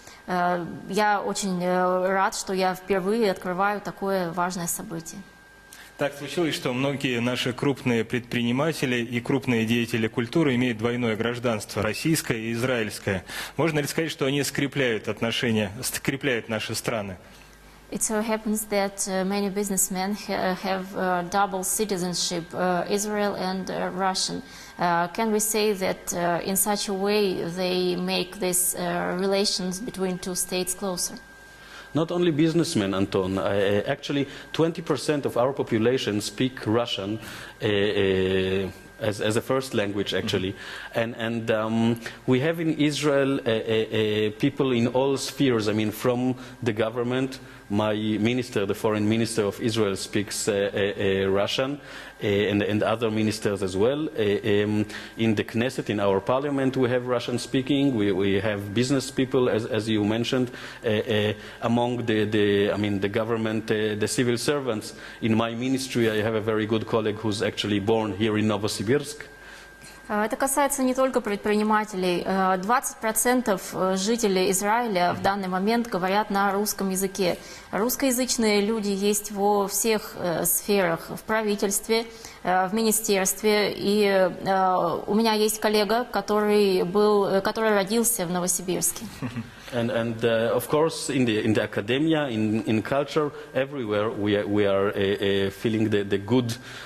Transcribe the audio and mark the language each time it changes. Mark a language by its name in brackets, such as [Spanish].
[Russian] Я очень рад, что я впервые открываю такое важное событие. Так случилось, что многие наши крупные предприниматели и крупные деятели культуры имеют двойное гражданство, российское и израильское. Можно ли сказать, что они скрепляют отношения, скрепляют наши страны? [English] It so happens that many businessmen have double citizenship, Israel and Russian. Can we say that in such a way they make these relations between two states closer? Not only businessmen, Anton. Actually, 20% of our population speak Russian as a first language, actually. And we have in Israel people in all spheres. I mean, from the government. My minister, the foreign minister of Israel, speaks Russian, and other ministers as well. In the Knesset, in our parliament, we have Russian speaking. We have business people, as you mentioned, among the government, the civil servants. In my ministry, I have a very good colleague who's actually born here in Novosibirsk. [Russian] Это касается не только предпринимателей. 20% жителей Израиля в данный момент говорят на русском языке. Русскоязычные люди есть во всех сферах, в правительстве, в министерстве. И у меня есть коллега, который родился в Новосибирске. [English] And of course, in the academia, in culture, everywhere we are feeling the good.